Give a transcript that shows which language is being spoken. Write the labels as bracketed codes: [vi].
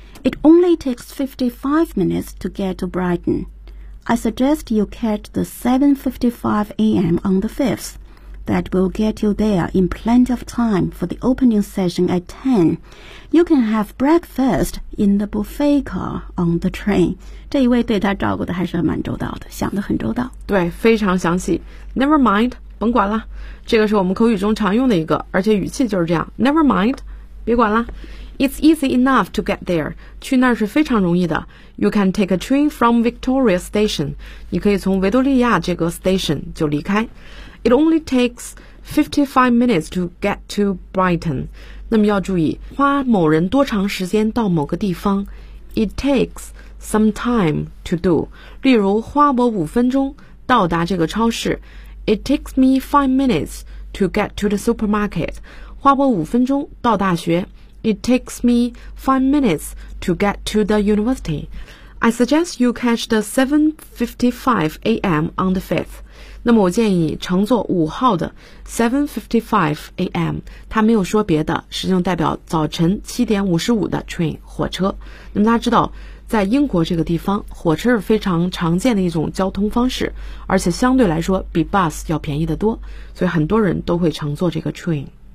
[en] It only takes 55 minutes to get to Brighton. I suggest you catch the 7:55 a.m. on the 5th. That will get you there in plenty of time for the opening session at 10. You can have breakfast in the buffet car on the train. [zh] 这一位对他照顾的还是蛮周到的，想得很周到。对，非常详细。 [en] Never mind, [zh] 甭管了。这个是我们口语中常用的一个，而且语气就是这样。 [en] Never mind, [zh] 别管了。 [en] It's easy enough to get there. [zh] 去那儿是非常容易的。 [en] You can take a train from Victoria Station. [zh] 你可以从维多利亚这个 station 就离开。 [en] It only takes 55 minutes to get to Brighton. [zh] 那么要注意，花某人多长时间到某个地方。 [en] It takes some time to do. [zh] 例如，花我五分钟到达这个超市。 [en] It takes me 5 minutes to get to the supermarket. [zh] 花我五分钟到大学。 [en] It takes me 5 minutes to get to the university. I suggest you catch the 7:55 a.m. on the 5th. [zh] 那么我建议乘坐五号的 7:55 a.m. 他没有说别的，实际上代表早晨7:55的 train 火车。那么大家知道，在英国这个地方，火车是非常常见的一种交通方式，而且相对来说比 bus 要便宜得多，所以很多人都会乘坐这个 train。